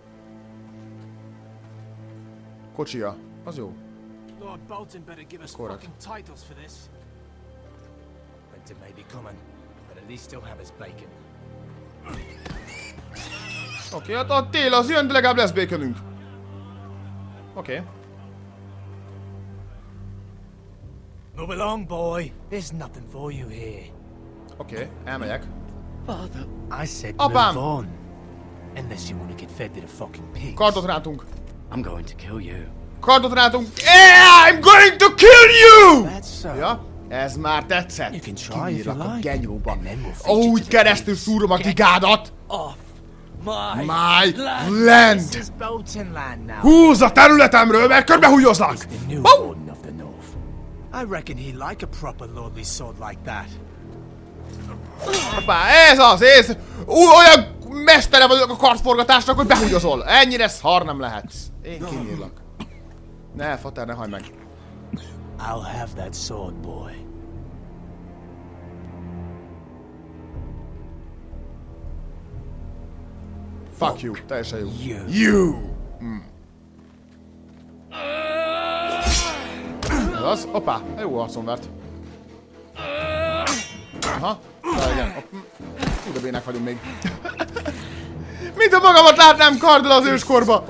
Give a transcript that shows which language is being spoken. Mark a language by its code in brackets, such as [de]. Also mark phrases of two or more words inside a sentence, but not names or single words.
[hu] Kocsija. Az jó. Korrekt. Oké, hát a tél az jön, de legalább lesz baconünk. Oké. [en] Move along, boy. There's nothing for you here. [hu] Oké, elmegyek. [en] Father, I said [hu] Apám! [en] move on. Unless you want to get fed to the fucking pigs. [hu] Kardot rántunk. [en] I'm going to kill you. [hu] Kardot rántunk. [en] I'm going to kill you! That's so. [hu] Ja, ez már tetszett. [en] You can try if you [hu] Kinyírlak a [en] like. [hu] genyóba. [en] And then we'll feed you [hu] Úgy [en] to the [hu] keresztül [en] pigs. [hu] szúrom a gigádat. [en] Off my land. This is Bolton land now. [hu] Húzz a területemről, mert körbehúgyozlak. [en] He's the new Oh! warden of the north. I reckon he'd like a proper lordly sword like that. [hu] Hoppá, ez az, ez! Olyan mestere vagyok a kardforgatásnak, hogy behúgyozol. Ennyire szar nem lehetsz. Én kinyírlak. Ne, fater, ne hagyd meg. [en] I'll have that sword, boy. Fuck you, [hu] teljesen jó. [en] You. You! [hu] Ez az, hoppá, jó arcon vert. Aha, igen. Hú, de bének vagyunk még. Mint a magamat látnám karddal az őskorba.